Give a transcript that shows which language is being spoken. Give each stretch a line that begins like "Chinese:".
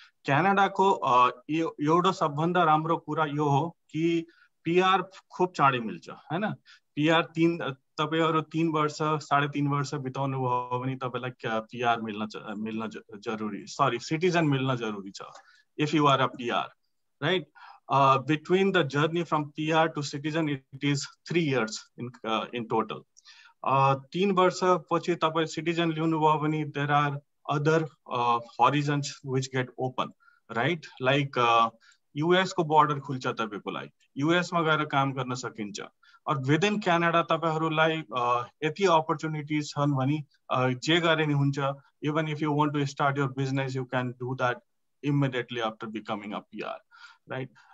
Nepali: क्यानाडाको एउटा सबभन्दा राम्रो कुरा यो हो कि पिआर खूब चाँडै मिल्छ हैन। पिआर तपाईहरु 3 वर्ष 3.5 वर्ष बिताउनु भयो भने तपाईलाई पिआर मिल्न जरुरी, सरी सिटिजन मिल्न जरुरी छ।
English: If you are a PR, right? Between the journey from PR to citizen, it is 3 years in total. 3 वर्ष पछि तपाई citizen लिनु भयो भने there are other horizons which get open, right?
Nepali: Like US को border खुल्छ तपाईको लागि, US मा गएर काम गर्न सकिन्छ। और विदिन क्यानाडा तपाईहरुलाई यति अपर्चुनिटिज छन् भने जे गरे नि हुन्छ।
English: Even if you want to start your business, you can do that immediately after becoming a PR, right?